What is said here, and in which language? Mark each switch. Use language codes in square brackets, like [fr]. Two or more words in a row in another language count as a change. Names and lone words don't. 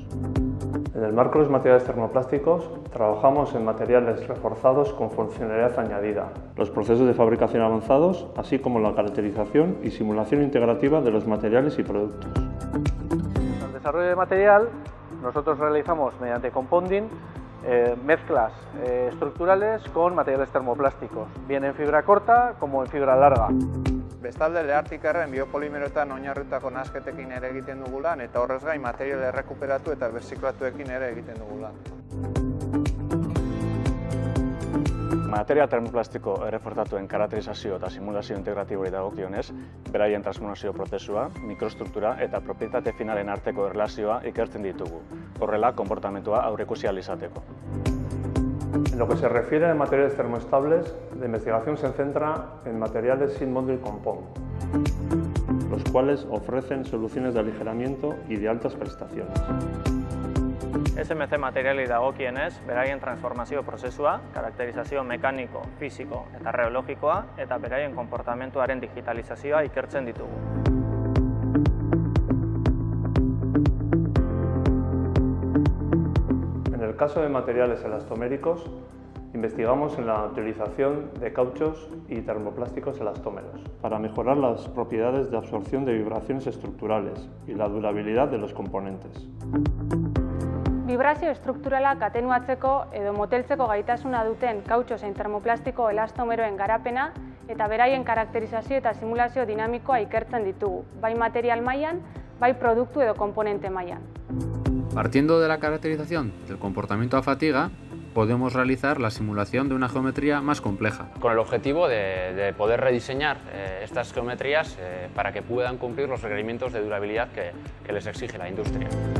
[es] En el marco de los materiales termoplásticos, trabajamos en materiales reforzados con funcionalidad añadida, los procesos de fabricación avanzados, así como la caracterización y simulación integrativa de los materiales y productos. En el desarrollo de material, nosotros realizamos mediante compounding mezclas estructurales con materiales termoplásticos, bien en fibra corta como en fibra larga. [eu] Bestalde, Artikerren biopolimeroetan oinarritutako nahasketekin ere egiten dugu lan, eta horrez gain material errekuperatu eta birziklatuekin ere egiten dugu lan. Materia termoplastiko errefortatuen karakterizazio eta simulazio integratiboari dagokionez, beraien transformazio prozesua, mikrostruktura eta propietate finalen arteko erlazioa ikertzen ditugu. Horrela, konportamentua aurreikusi ahal izateko. [es] En lo que se refiere a materiales termoestables, la investigación se centra en materiales sin [en] module compound, [es] los cuales ofrecen soluciones de aligeramiento y de altas prestaciones. [eu] SMC materiali dagokienez, beraien transformazio prozesua, karakterizazio mekaniko, fisiko eta reologikoa eta beraien konportamentuaren digitalizazioa ikertzen ditugu. [es] En el caso de materiales elastoméricos, investigamos en la utilización de cauchos y termoplásticos elastómeros para mejorar las propiedades de absorción de vibraciones estructurales y la durabilidad de los componentes. [eu] Vibrazio estrukturalak atenuatzeko edo moteltzeko gaitasuna duten kautxo zein termoplastiko elastomeroen garapena eta beraien karakterizazio eta simulazio dinamikoa ikertzen ditugu, bai material mailan, bai produktu edo komponente mailan. [es] Partiendo de la caracterización del comportamiento a fatiga, podemos realizar la simulación de una geometría más compleja. Con el objetivo de poder rediseñar estas geometrías para que puedan cumplir los requerimientos de durabilidad que les exige la industria.